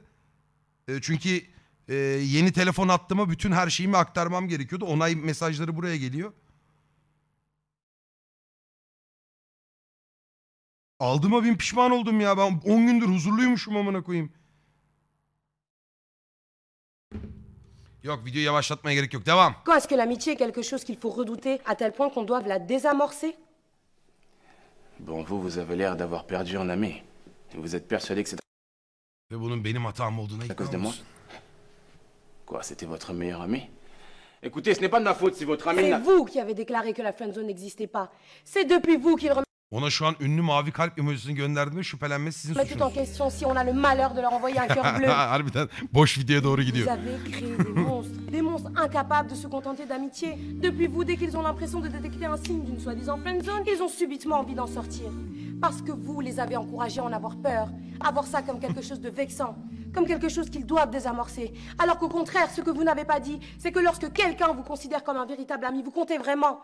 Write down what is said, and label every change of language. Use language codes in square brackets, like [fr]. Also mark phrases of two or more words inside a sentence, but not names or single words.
[tr] Çünkü yeni telefon attığıma bütün her şeyimi aktarmam gerekiyordu. Onay mesajları buraya geliyor. Aldığıma bin pişman oldum ya. Ben 10 gündür huzurluymuşum amına koyayım. Yok, videoyu yavaşlatmaya gerek yok. Devam. [fr] Quand est-ce que l'amitié est quelque chose qu'il faut redouter à tel point qu'on doive la désamorcer? Bon, vous avez l'air d'avoir perdu un ami. Vous êtes persuadé que c'est [tr] Ve bunun benim hatam olduğuna [fr] à cause de [tr] ikna [fr] moi? [tr] olsun. [fr] Quoi, c'était votre meilleur ami? Écoutez, ce n'est pas de ma faute si votre ami C'est n'a... vous qui avez déclaré que la friendzone n'existait pas. C'est depuis vous qu'il remet [tr] Ona şu an ünlü mavi kalp emojisini gönderdiğimde şüphelenmesi sizin [fr] tout en [tr] suçunuz. [fr] question si on a le malheur de leur envoyer un cœur bleu. [tr] Harbiden boş videoya doğru [fr] Vous [tr] gidiyor. [fr] avez créé des monstres incapable de se contenter d'amitié. Depuis vous, dès qu'ils ont l'impression de détecter un signe d'une soi-disant friendzone, ils ont subitement envie d'en sortir. Parce que vous les avez encouragés à en avoir peur, à voir ça comme quelque chose de vexant, comme quelque chose qu'ils doivent désamorcer. Alors qu'au contraire, ce que vous n'avez pas dit, c'est que lorsque quelqu'un vous considère comme un véritable ami, vous comptez vraiment.